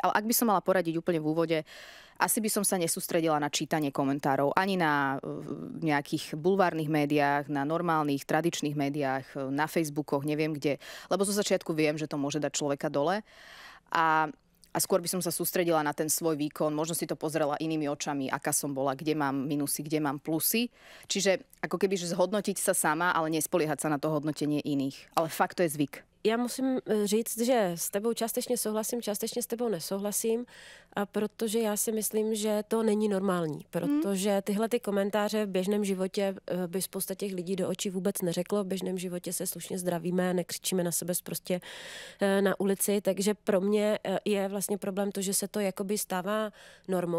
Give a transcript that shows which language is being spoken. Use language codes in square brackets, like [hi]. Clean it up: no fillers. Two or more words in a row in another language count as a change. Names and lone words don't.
[sk] Ale ak by som mala poradiť úplne v úvode, asi by som sa nesústredila na čítanie komentárov, ani na nejakých bulvárnych médiách, na normálnych, tradičných médiách, na Facebookoch, neviem kde, lebo zo začiatku viem, že to môže dať človeka dole. A skôr by som sa sústredila na ten svoj výkon, možno si to pozrela inými očami, aká som bola, kde mám minusy, kde mám plusy. Čiže ako keby že zhodnotiť sa sama, ale nespoliehať sa na to hodnotenie iných. Ale fakt to je zvyk. [cs] Já musím říct, že s tebou částečně souhlasím, částečně s tebou nesouhlasím, a protože já si myslím, že to není normální, protože tyhle ty komentáře v běžném životě by spousta těch lidí do očí vůbec neřeklo. V běžném životě se slušně zdravíme, nekřičíme na sebe prostě na ulici, takže pro mě je vlastně problém to, že se to jakoby stává normou.